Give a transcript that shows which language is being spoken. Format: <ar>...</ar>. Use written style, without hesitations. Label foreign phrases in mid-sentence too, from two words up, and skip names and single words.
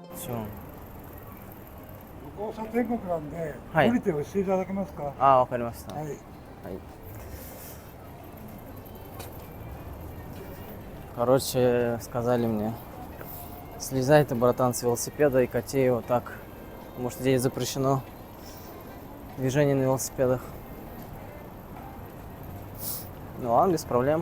<ru>Почему?</ru> <ja>向こう車天国なんで、はい降りて押していただけますか。あ、わかりました。はい。はい.</ja> <ru>Короче, сказали мне, слезай ты, братан, с велосипеда и кати его так, потому что здесь запрещено движение на велосипедах. Ну ладно, без проблем.</ru>